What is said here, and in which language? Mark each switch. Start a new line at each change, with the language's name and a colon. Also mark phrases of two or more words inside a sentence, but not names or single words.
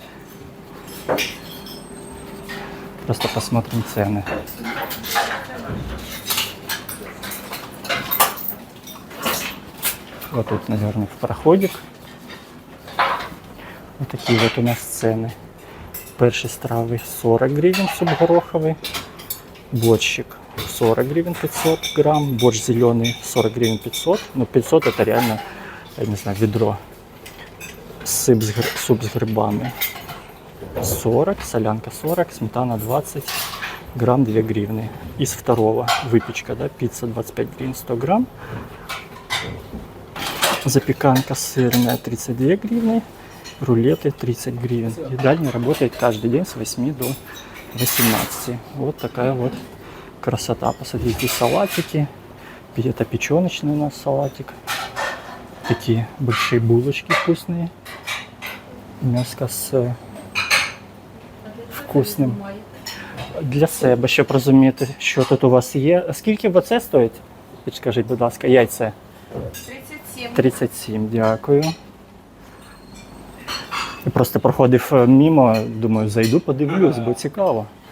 Russian: Просто посмотрим цены. Вот тут, наверное, в проходик. Вот такие вот у нас цены.
Ukrainian: Перші страви
Russian: 40 гривен, суп гороховый. Борщик 40 гривен 500 грамм. Борщ зеленый 40 гривен 500. Ну, 500 это реально, я не знаю, ведро. Суп с грибами 40, солянка 40, сметана 20 грамм 2 гривны. Из второго выпечка, да, пицца 25 гривен 100 грамм. Запеканка сырная 32 гривны. Рулеты 30 гривен. Едальня работает каждый день с 8 до 18. Вот такая вот красота. Посмотрите, салатики, Это печёночный у нас салатик. Такие большие булочки вкусные. Мяско с вкусним.
Ukrainian: Для себе, щоб розуміти, що тут у вас є. Скільки оце стоїть? Підскажіть, будь ласка, яйця. 37. 37, дякую. Я просто проходив мимо, думаю, зайду, подивлюсь, бо цікаво.